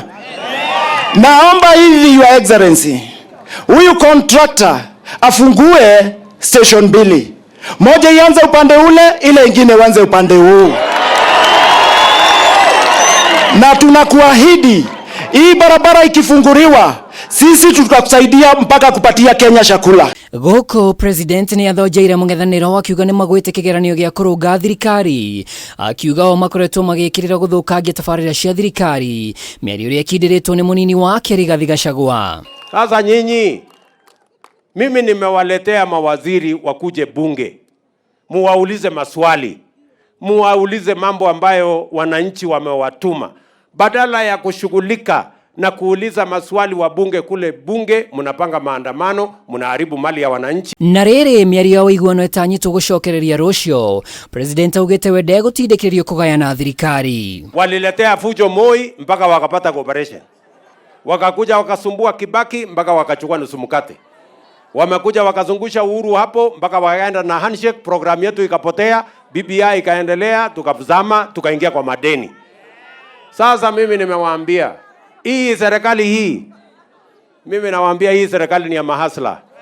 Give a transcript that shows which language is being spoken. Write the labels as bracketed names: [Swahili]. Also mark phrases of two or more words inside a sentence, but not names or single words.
[Swahili] Naomba hivi [English] Your Excellency, [Swahili] huyu contractor afungue station 2. Moja ianze upande ule, ile ingine ianze upande huu. Na tunakuahidi hii barabara ikifunguriwa, sisi tutakusaidia mpaka kupatia Kenya chakula. [Kikuyu] Goko President ni athojeire MUNG'ETHANIRO akiuga ni magwite kigeranio gia kurunga thirikari, akiuga o makoretwo magikirira guthukangia tafarira cia thirikari, miario ria kindiritwo ni munini wake Rigathi Gachagua. [Swahili] Sasa nyinyi, mimi nimewaletea mawaziri wakuje bunge, muwaulize maswali, muwaulize mambo ambayo wananchi wamewatuma, badala ya kushughulika na kuuliza maswali wa bunge kule bunge, munapanga maandamano, munaharibu mali ya wananchi. [Kikuyu] Na riri miario ya iguano itanyitwo gucokereria rucio, President augite we ndegutindikiririo kugayana thirikari. [Swahili] Waliletea fujo Moi mpaka wakapata cooperation, wakakuja wakasumbua Kibaki mpaka wakachukua nusu mkate, wamekuja wakazungusha Uhuru hapo mpaka wakaenda na handshake, program yetu ikapotea, BBI ikaendelea, tukazama, tukaingia kwa madeni. Sasa mimi nimewaambia hii serikali hii, mimi nawaambia hii serikali ni ya mahasla.